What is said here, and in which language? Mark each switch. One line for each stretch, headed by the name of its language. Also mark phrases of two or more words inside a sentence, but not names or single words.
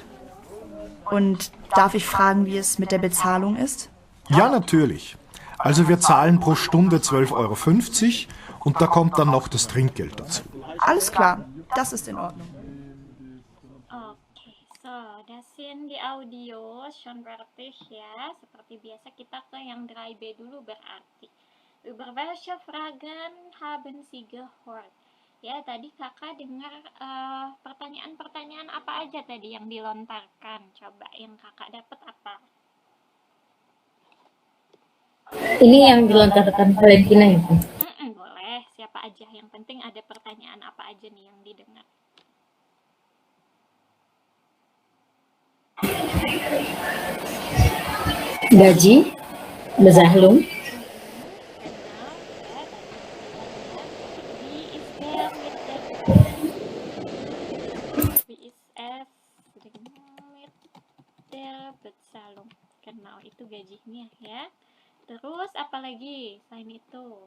German: Und darf ich fragen, wie es mit der Bezahlung ist? Ja, natürlich. Also wir zahlen pro Stunde 12,50 € und da kommt dann noch das Trinkgeld dazu. Alles klar, das ist in Ordnung. Oke, so das sind die audio schon praktis ya.
Indonesian: Seperti biasa kita ke yang 3B dulu berarti.
German: Über welche Fragen haben Sie gehört?
Indonesian: Ya, tadi kakak dengar pertanyaan-pertanyaan apa aja tadi yang dilontarkan. Coba yang kakak dapat apa? Ini yang dilontarkan Valentina ya, Bu? Boleh, siapa aja. Yang penting ada pertanyaan apa aja nih yang didengar. Gaji, Bezahlung,
German: Wie ist es mit der Bezahlung? Genau,
Indonesian: itu gajinya ya. Terus apa lagi selain itu?